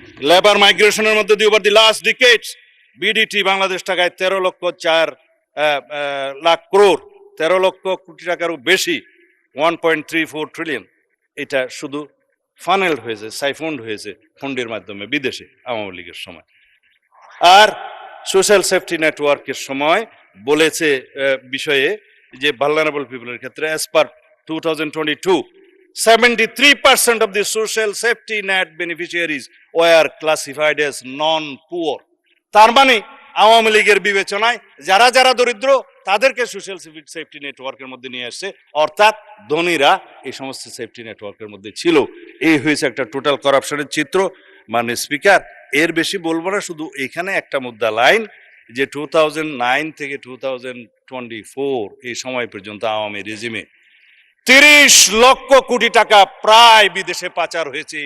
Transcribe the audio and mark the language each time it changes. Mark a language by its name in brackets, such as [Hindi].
[Bangla] Labour মাইগ্রেশনের মধ্যে দিয়ে [English] over the last decades [Bangla] BDT Bangladesh টাকায় 13,04,00,000 crore, 13 লক্ষ কোটি টাকারও বেশি, 1.34 ট্রিলিয়ন, এটা শুধু ফানেল হয়েছে, সাইফন্ড হয়েছে ফন্ডের মাধ্যমে বিদেশে আওয়ামী লীগের সময়। আর সোশ্যাল সেফটি নেটওয়ার্কের সময় বলেছে বিষয়ে যে ভালনারেবল পিপলের ক্ষেত্রে [English] As per 2022 73% of the social safety net beneficiaries were classified as non-poor. [Bangla] তার মানে আওয়ামী লীগের বিবেচনায় যারা যারা দরিদ্র তাদেরকে সোশ্যাল সেফটি নেটওয়ার্কের মধ্যে নিয়ে আসছে, অর্থাৎ ধনীরা এই সমস্ত সেফটি নেটওয়ার্কের মধ্যে ছিল। এই হয়েছে একটা টোটাল করাপশনের চিত্র। মানে স্পিকার, এর বেশি বলবো না, শুধু এখানে একটা মুদ্রা লাইন যে 2009 থেকে 2024 এই সময় পর্যন্ত আওয়ামী রেজিমে 30 লক্ষ কোটি টাকা প্রায় বিদেশে পাচার হয়েছে।